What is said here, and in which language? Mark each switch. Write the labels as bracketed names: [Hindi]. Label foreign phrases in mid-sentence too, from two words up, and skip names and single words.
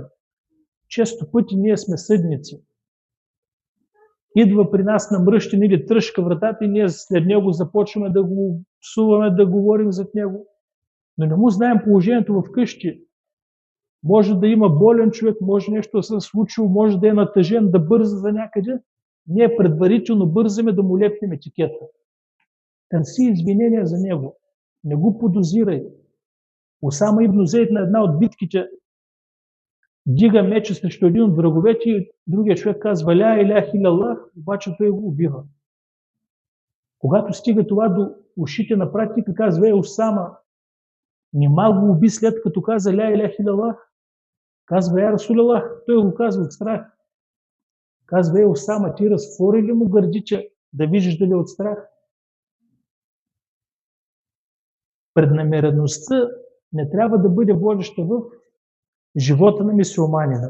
[Bulgarian] Често пъти ние сме съдници. Идва при нас намръщен или тръшка вратата и ние след него започваме да го псуваме, да говорим зад него. Но не му знаем положението в къщи. Може да има болен човек, може нещо да се случило, може да е натъжен, да бърза за някъде. Ние предварително бързаме да му лепнем етикета. Търси извинения за него. Не го подозирай. Усама ибн Зейд на една от битките дига меча срещу един от враговете и другия човек казва [Arabic] لا إله إلا الله, [Bulgarian] обаче той го убива. Когато стига това до ушите на практика, казва Усама, нима го уби след като каза [Arabic] لا إله إلا الله? [Bulgarian] Казва [Arabic] يا رسول الله, [Bulgarian] той го казва от страх. Казва Усама, ти разтвори ли му гърдите да виждаш дали от страх? Преднамереността не трябва да бъде водеща в живота на мюсюлманина.